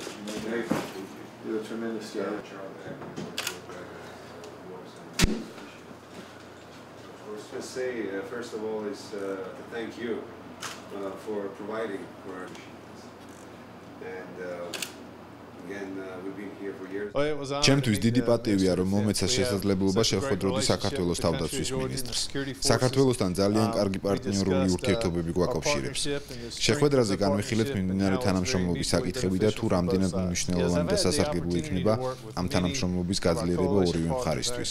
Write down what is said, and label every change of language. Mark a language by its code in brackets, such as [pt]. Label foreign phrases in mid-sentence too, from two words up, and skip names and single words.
[en] You did a tremendous job. I was going to say, first of all, is to thank you for providing for our missions. And again, we've been here for years. [ka] ჩემთვის დიდი პატივია, რომ მომეცა შესაძლებლობა შევხვედროდი საქართველოს თავდაცვის მინისტრს. საქართველოსთან ძალიან კარგი პარტნიორული ურთიერთობები გვაკავშირებს. შეხვედრაზე განვიხილეთ მიმდინარე თანამშრომლობის საკითხები და თუ რამდენად მნიშვნელოვანი და სასარგებლო იქნება ამ თანამშრომლობის გაძლიერება ორივე მხარისთვის.